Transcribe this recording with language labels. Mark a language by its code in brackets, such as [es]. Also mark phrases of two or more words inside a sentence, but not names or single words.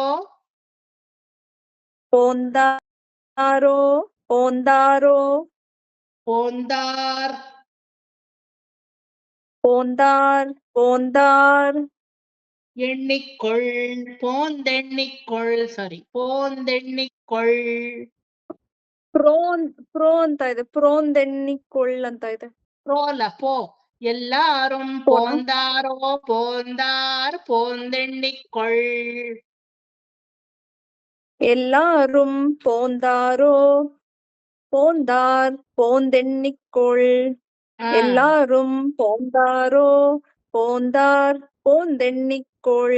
[ta] போந்தாரோ போந்தாரோ போந்தார் போந்தார் போந்தார் எண்ணிக்கொள், போந்தெண்ணிக்கொள், ಸಾರಿ போந்தெண்ணிக்கொள். [kn] ಪ್ರೋ ಅಂತ ಇದೆ, ಪ್ರೋಂದೆಣ್ಣಿಕೊಳ್ಳ್ ಅಂತ ಇದೆ. ಪ್ರೋ ಅಲ್ಲ, ಪೋ. [ta] எல்லாரும் போந்தாரோ போந்தார் போந்தெண்ணிக்கொள். எல்லாரும் போந்தாரோ போந்தார் போந்தெண்ணிக்கொள். எல்லாரும் போந்தாரோ போந்தார் போந்தெண்ணிக்கொள்.